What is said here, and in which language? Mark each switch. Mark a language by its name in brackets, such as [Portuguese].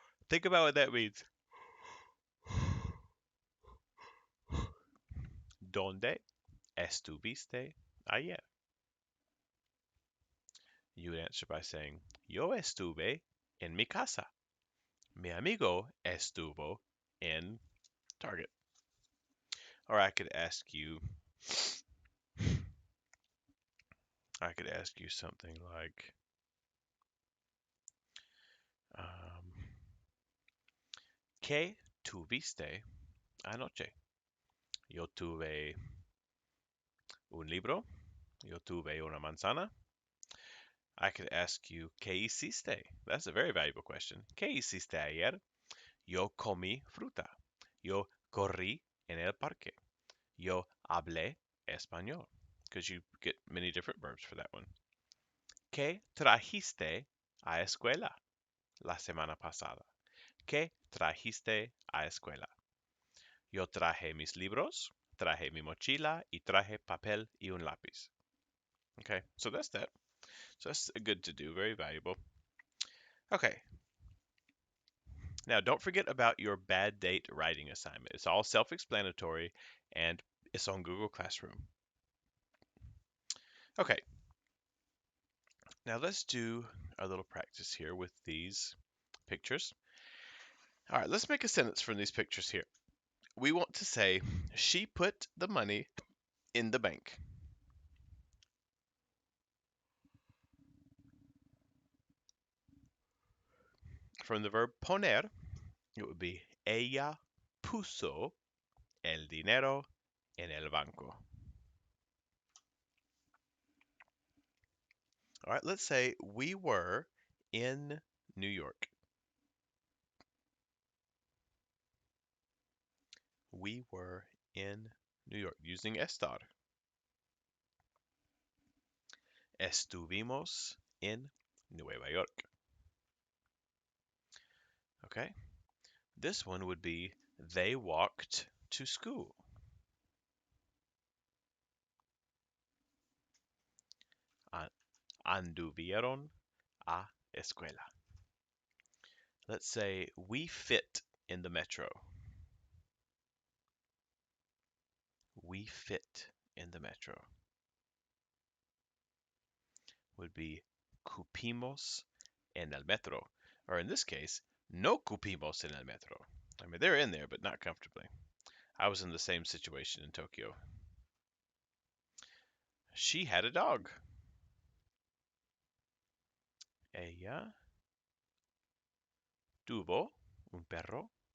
[English] Think about what that means. [Spanish] ¿Dónde estuviste ayer? [English] You would answer by saying, [Spanish] Yo estuve en mi casa. Mi amigo estuvo en Target. [English] Or I could ask you something like, [Spanish] ¿Qué tuviste anoche? Yo tuve un libro. Yo tuve una manzana. [English] I could ask you, [Spanish] ¿Qué hiciste? [English] That's a very valuable question. [Spanish] ¿Qué hiciste ayer? Yo comí fruta. Yo corrí en el parque. Yo hablé español. [English] Because you get many different verbs for that one. [Spanish] ¿Qué trajiste a escuela la semana pasada? ¿Qué trajiste a escuela? Yo traje mis libros, traje mi mochila, y traje papel y un lápiz. [English] Okay, so that's that. So that's good to do, very valuable. Okay. Now, don't forget about your bad date writing assignment. It's all self-explanatory, and it's on Google Classroom. Okay. Now let's do a little practice here with these pictures. All right, let's make a sentence from these pictures here. We want to say, she put the money in the bank. From the verb poner, it would be [Spanish] ella puso el dinero en el banco. [English] All right, let's say we were in New York. We were in New York using estar. [Spanish] Estuvimos en Nueva York. [English] Okay. This one would be they walked to school. [Spanish] Anduvieron a escuela. [English] Let's say we fit in the metro. We fit in the metro. Would be [Spanish] cupimos en el metro. [English] Or in this case, [Spanish] no cupimos en el metro. [English] I mean, they're in there, but not comfortably. I was in the same situation in Tokyo. She had a dog. [Spanish] Ella tuvo un perro.